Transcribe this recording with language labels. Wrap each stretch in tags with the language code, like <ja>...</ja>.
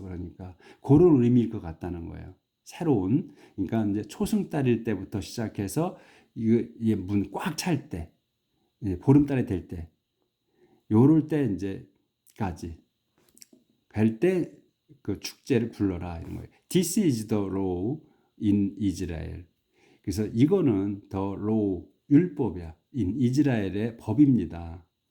<ko>그러니까 그런 의미일 것 같다는 거예요. 새로운 그러니까 이제 초승달일 때부터 시작해서 이게 문 꽉 찰 때, 보름달이 될 때, 요럴 때 이제까지 갈 때 그 축제를 불러라 이런 거예요.</ko> <en>This is the law in Israel.</en> <ko>그래서 이거는</ko> <en>더 로우</en> <ko>율법이야.</ko> <en>인 이스라엘의</en> <ko>법입니다.</ko>